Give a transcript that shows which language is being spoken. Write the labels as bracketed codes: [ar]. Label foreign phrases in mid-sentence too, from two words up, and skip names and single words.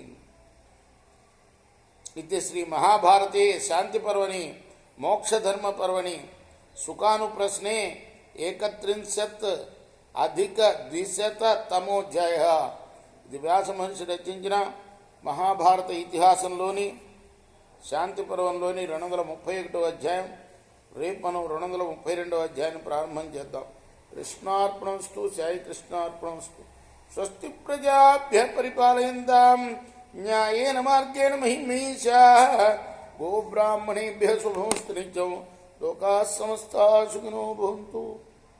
[sa] ఇది శ్రీ మహాభారతే శాంతి పర్వణి మోక్షధర్మ పర్వణి సుఖానుప్రశ్నే [te] 31+200 ఇది వ్యాస మహర్షి రచించిన మహాభారత ఇతిహాసంలోని శాంతి పర్వంలోని 231వ అధ్యాయం. రేపు మనం 232వ అధ్యాయాన్ని ప్రారంభం చేద్దాం. [sa] కృష్ణార్పణమస్తు. సాయి కృష్ణార్పణమస్తు. స్వస్తి ప్రజాభ్య పరిపాలయంతాం న్యాయేన మార్గేణ మహిమీషాః గోబ్రాహ్మణేభ్యः శుభమస్తు నిత్యం. లోకాः సమస్తాः సుఖినో భవంతు.